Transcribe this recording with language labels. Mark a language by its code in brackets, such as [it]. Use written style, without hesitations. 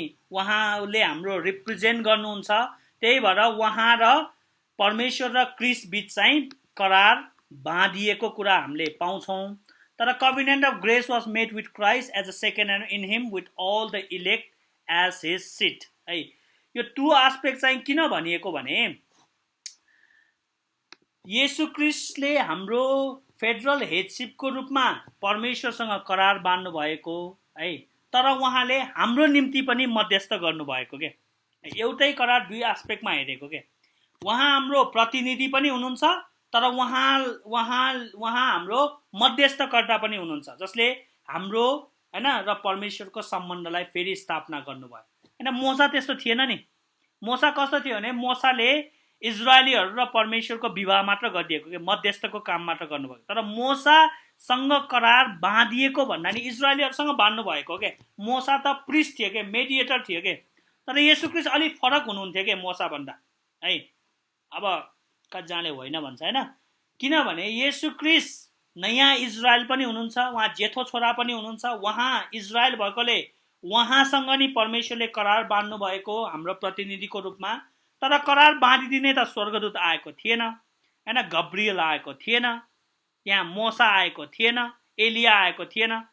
[ne] उहाँले हाम्रो रिप्रेजेन्ट गर्नुहुन्छ। त्यही भएर उहाँ र परमेश्वर र क्रिस्ट बिच चाहिँ करार बाँधिएको कुरा हामीले पाउँछौँ। [en] तर covenant of grace was made with Christ as a second hand in him with all the elect as his seed है। [ne] यो टु एस्पेक्ट चाहिँ किन भनिएको भने येशू क्रिस्टले हाम्रो फेडरल हेडसिपको रूपमा परमेश्वरसँग करार बाँध्नु भएको है, तर उहाँले हाम्रो निम्ति पनि मध्यस्थ गर्नुभएको के, एउटै करार दुई एस्पेक्टमा हेरेको के। उहाँ हाम्रो प्रतिनिधि पनि हुनुहुन्छ, तर उहाँ हाम्रो मध्यस्थकर्ता पनि हुनुहुन्छ, जसले हाम्रो हैन र परमेश्वरको सम्बन्धलाई फेरि स्थापना गर्नुभयो हैन। मोसा त्यस्तो थिएन नि। मोसा कस्तो थियो भने मोसाले इजरायलीहरू र परमेश्वरको विवाह मात्र गरिदिएको के, मध्यस्थको काम मात्र गर्नुभएको। तर मोसासँग करार बाँधिएको भन्दा नि इजरायलीहरूसँग बाँध्नु भएको के। मोसा त प्रिस्ट थियो के, मेडिएटर थियो के। तर येशू क्रिस्ट अलिक फरक हुनुहुन्थ्यो के मोसा भन्दा है। अब कतिजनाले होइन भन्छ होइन, किनभने येशू क्रिस्ट नयाँ इजरायल पनि हुनुहुन्छ, उहाँ जेठो छोरा पनि हुनुहुन्छ। उहाँ इजरायल भएकोले उहाँसँग नि परमेश्वरले करार बाँध्नु भएको हाम्रो प्रतिनिधिको रूपमा। तर करार बाँधिदिने त स्वर्गदूत आएको थिएन हैन, गब्रियल आएको थिएन, यहाँ मोसा आएको थिएन, एलिया आएको थिएन।